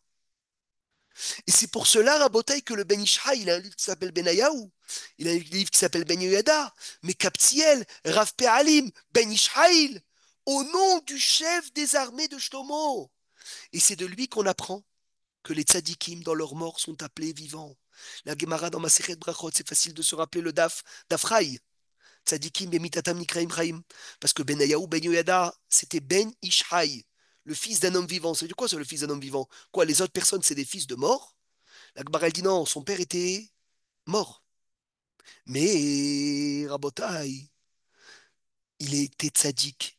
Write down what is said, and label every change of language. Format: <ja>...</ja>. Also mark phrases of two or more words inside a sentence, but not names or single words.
<fr>Et c'est pour cela, Rabotai, que le Ben Ishraï, il a un livre qui s'appelle Benayahu, il a un livre qui s'appelle Ben Yoyada, mais Kaptiel, Rav Pe'alim, Ben Ishraïl, au nom du chef des armées de Shlomo. Et c'est de lui qu'on apprend que les tzadikim, dans leur mort, sont appelés vivants. La Gemara dans</fr> <he>מסכת ברכות,</he> <fr>c'est facile de se rappeler le Dafraï.</fr> <he>צדיקים במיתתם נקראים חיים.</he> <fr>Parce que Benayahu Ben Yoyada, c'était Ben Ishraï, le fils d'un homme vivant. Ça veut dire quoi, c'est le fils d'un homme vivant? Quoi, les autres personnes, c'est des fils de mort? La Gemara, elle dit non, son père était mort. Mais, Rabotai, il était tzaddik.</fr>